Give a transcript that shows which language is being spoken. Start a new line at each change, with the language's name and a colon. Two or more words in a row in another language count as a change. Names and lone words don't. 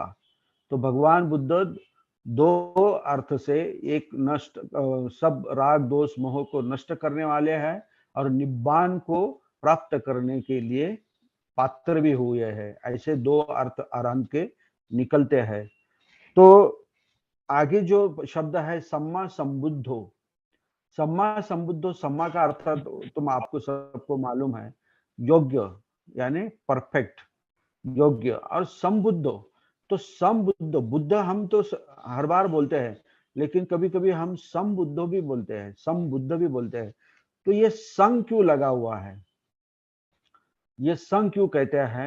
Hindi: तो भगवान बुद्ध दो अर्थ से, एक नष्ट सब राग दोष मोह को नष्ट करने वाले हैं और निब्बान को प्राप्त करने के लिए पात्र भी हुए हैं। ऐसे दो अर्थ अरहंत के निकलते हैं। तो आगे जो शब्द है
Pali: सम्मा संबुद्धो, सम्मा संबुद्धो,
Hindi: सम्मा का अर्थ तुम आपको सबको मालूम है, योग्य यानी परफेक्ट, योग्य। और संबुद्धो, तो संबुद्ध, बुद्ध हम तो हर बार बोलते हैं, लेकिन कभी कभी हम संबुद्धो भी बोलते हैं, संबुद्ध भी बोलते हैं। तो ये संग क्यों लगा हुआ है, ये संग क्यों कहते हैं?